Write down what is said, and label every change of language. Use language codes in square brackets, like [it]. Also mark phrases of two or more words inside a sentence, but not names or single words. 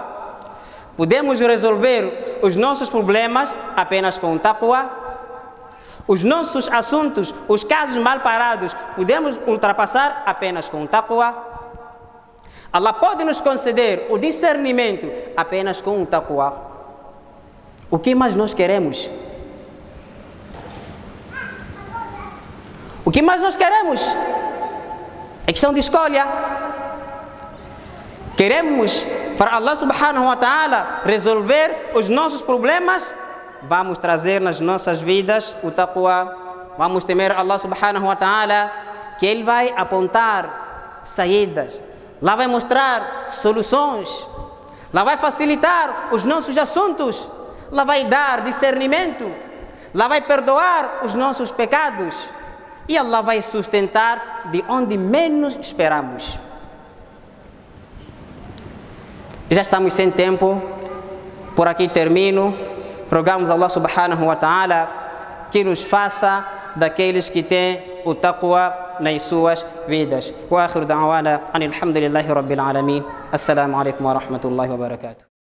[pt] Podemos resolver os nossos problemas apenas com taqwa. Os nossos assuntos, os casos mal parados, podemos ultrapassar apenas com taqwa. Allah pode nos conceder o discernimento apenas com o taqwa. O que mais nós queremos? O que mais nós queremos? É questão de escolha. Queremos para Allah [ar] سبحانه وتعالى [pt] resolver os nossos problemas? Vamos trazer nas nossas vidas o taqwa. Vamos temer Allah [ar] سبحانه وتعالى, [pt] que Ele vai apontar saídas. Lá vai mostrar soluções. Lá vai facilitar os nossos assuntos. Lá vai dar discernimento. Lá vai perdoar os nossos pecados. E Allah vai sustentar de onde menos esperamos. Já estamos sem tempo. Por aqui termino. Rogamos Allah [ar] سبحانه وتعالى [pt] que nos faça daqueles que têm o taqwa nas suas vidas. [ar] وآخر دعوانا أن الحمد لله رب العالمين. السلام عليكم ورحمة الله وبركاته.